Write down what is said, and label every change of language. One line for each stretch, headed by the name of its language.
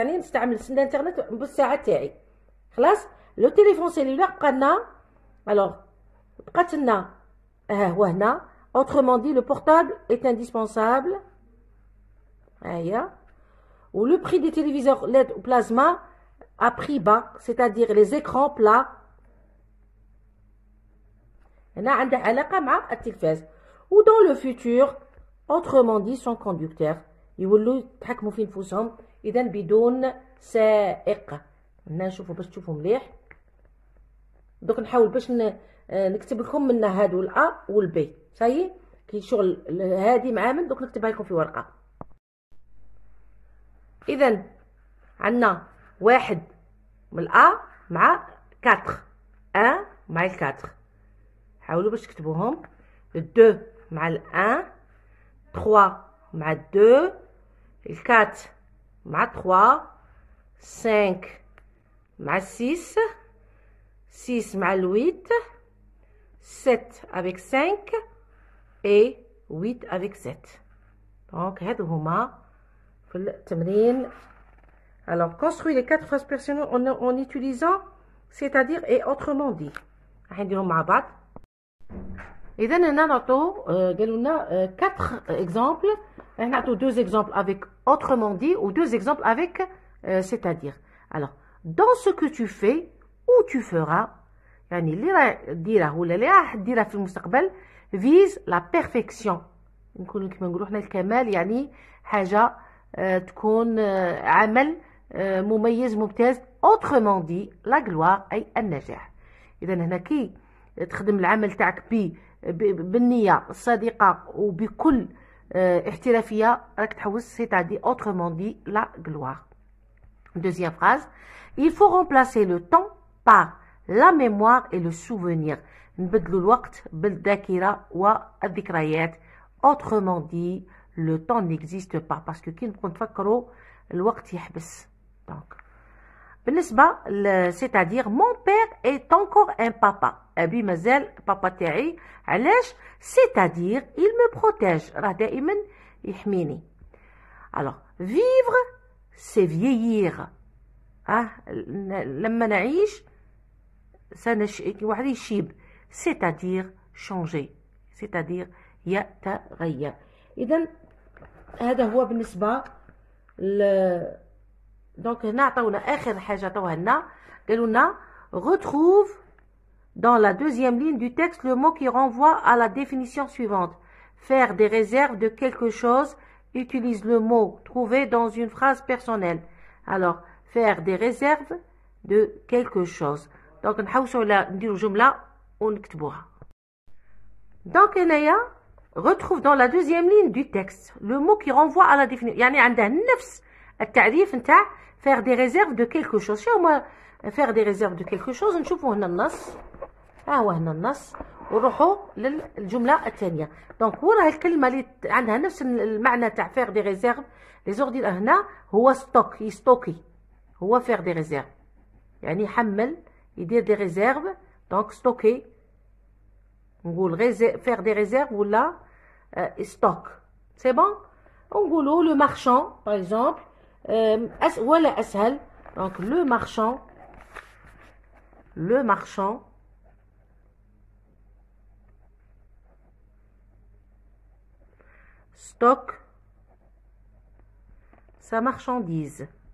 Arabic: يعني نستعمل الانترنت بالساعة تاعي. خلاص. لو تليفون سيلولار بقى لنا
French: alors
Arabic: بقات لنا ها هو هنا.
French: autrement dit le portable est indispensable.
Arabic: ها هي.
French: ou le prix des téléviseurs LED ou plasma à prix bas, c'est-à-dire les écrans plats.
Arabic: هنا عندها علاقة مع التلفاز. و
French: dans le futur autrement dit son conducteur
Arabic: يولوا يتحكموا في نفوسهم إذا بدون سائق. هنا نشوفوا باش تشوفوا مليح. دوك نحاول باش نكتب لكم من هادو الأ والبي. صايي كي شغل هادي مع من دوك نكتبها لكم في ورقة. إذا عندنا واحد من الأ مع 4 1 مع 4. حاولوا باش تكتبوهم. 2 مع 1 3 مع 2 4 مع 3 5 مع 6 6 مع 8 7
French: avec 5 et 8 avec 7.
Arabic: دونك هادو هما في التمرين.
French: Alors, construis les 4 phrases personnelles en utilisant, c'est-à-dire et autrement dit.
Arabic: راح نديرهم مع بعض. إذا هنا نعطو قالوا لنا 4
French: exemples.
Arabic: راح نعطو
French: 2 exemples avec autrement dit ou 2 exemples avec c'est-à-dire. Alors, dans ce que tu fais ou tu feras,
Arabic: يعني اللي راح ديره ولا اللي راح ديره في المستقبل
French: vise la perfection.
Arabic: نكونوا كما نقولوا حنا الكمال، يعني حاجة تكون عمل مميز ممتاز.
French: autrement dit la gloire
Arabic: أي النجاح. إذا هنا كي تخدم العمل تاعك بالنية الصادقة وبكل احترافية راك تحوس
French: c'est-à-dire autrement dit la gloire. Deuxième phrase, il faut remplacer le temps par la mémoire et le souvenir.
Arabic: نبدلوا الوقت بالذاكرة والذكريات.
French: autrement dit le temps n'existe pas parce que
Arabic: كي نبقوا نتفكروا الوقت يحبس.
French: donc
Arabic: بالنسبة
French: c'est-à-dire mon père est encore un papa.
Arabic: أبي مازال بابا تاعي. علاش؟
French: c'est-à-dire il me protège.
Arabic: راه دائما يحميني.
French: alors vivre c'est vieillir.
Arabic: لما نعيش واحد يشيب.
French: c'est-à-dire changer. c'est-à-dire
Arabic: يتغير. إذا هذا هو بالنسبة دونك هنا عطاونا آخر حاجة عطاوها لنا. قالوا لنا
French: retrouve dans la deuxième ligne du texte le mot qui renvoie à la définition suivante. Faire des réserves de quelque chose. Utilise le mot trouver dans une phrase personnelle. Alors faire des réserves de quelque chose. donc
Arabic: نحوسوا على نديروا جملة ونكتبوها.
French: donc
Arabic: هنايا
French: retrouve dans la deuxiيème ligne du texte le mot qui renvoie à la définition.
Arabic: يعني عنده نفس التعريف نتاع
French: faire des réserves de quelque chose.
Arabic: شنو هما
French: faire des réserves de quelque chose؟
Arabic: نشوفوا هنا النص. هو هنا النص ونروحوا للجملة الثانية. دونك هو راه الكلمة اللي عندها نفس المعنى تاع
French: faire des réserves. لي زوردي
Arabic: هنا هو ستوك، يستوكي. هو
French: faire des réserves
Arabic: يعني يحمل، يدير
French: des réserves.
Arabic: دونك ستوكي نقول
French: faire des réserves
Arabic: ولا
French: stock. c'est bon.
Arabic: نقولوا
French: le marchand par exemple
Arabic: ولا أسهل.
French: donc le marchand stocke sa marchandise.